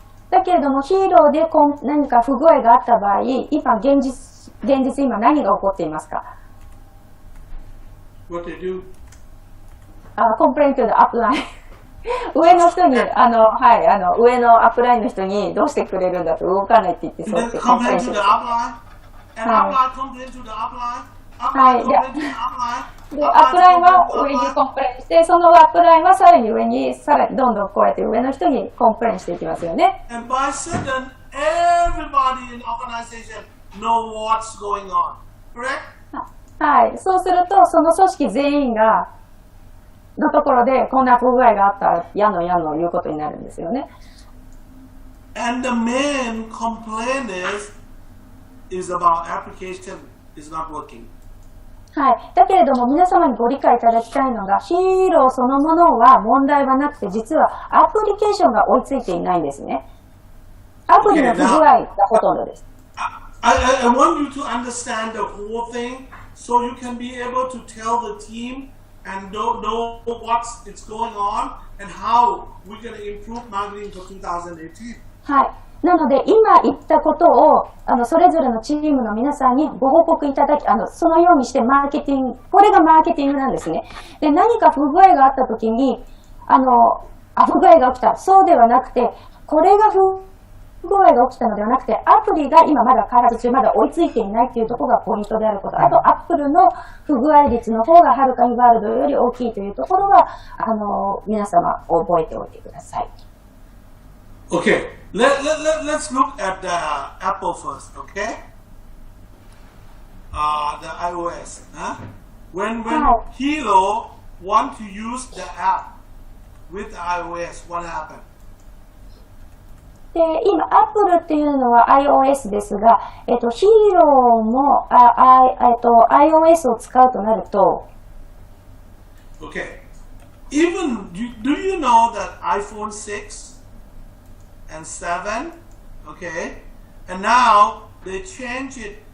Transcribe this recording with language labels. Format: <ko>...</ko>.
<ja>だけれども、ヒーローで何か不具合があった場合、今、現実今何が起こっていますか？</ja> <en>What they do? Complain to the upline.</en> <ja>上の人に、はい、上のアップラインの人にどうしてくれるんだと動かないって言って、そうやってコンプレインします。</ja> <en>And upline complain to the upline.</en> <ja>はい。</ja> <en>Upline complain to the upline.</en> <ja>で、アップラインは上にコンプレインして、そのアップラインはさらに上に、さらにどんどんこうやって上の人にコンプレインしていきますよね。</ja> <en>And by sudden, everybody in the organization know what's going on. Correct?</en> <ja>はい。そうすると、その組織全員のところで、こんな不具合があったら、やのいうことになるんですよね。</ja> <en>And the main complaint is about application is not working.</en> <ja>はい。だけれども、皆様にご理解いただきたいのが、ヒーローそのものは問題はなくて、実はアプリケーションが追いついていないんですね。アプリの不具合がほとんどです。</ja> <en>I want you to understand the whole thing so you can be able to tell the team and know what's going on and how we're going to improve marketing for 2018.</en> <ja>はい。なので、今言ったことを、それぞれのチームの皆さんにご報告いただき、そのようにしてマーケティング、これがマーケティングなんですね。で、何か不具合があったときに、不具合が起きた。そうではなくて、これが不具合が起きたのではなくて、アプリが今まだ開発中、まだ追いついていないというところがポイントであること。あと、アップルの不具合率の方がはるかにワールドより大きいというところは、皆様覚えておいてください。</ja> <en>Okay, let's look at the Apple first, okay? The iOS. Huh? When Helo want to use the app with iOS, what happened?</en> <ja>で、今、Apple っていうのは iOS ですが、Helo もiOS を使うとなると、</ja> <en>Okay, even do you know that iPhone 6 and 7, okay, and now they changed it.</en>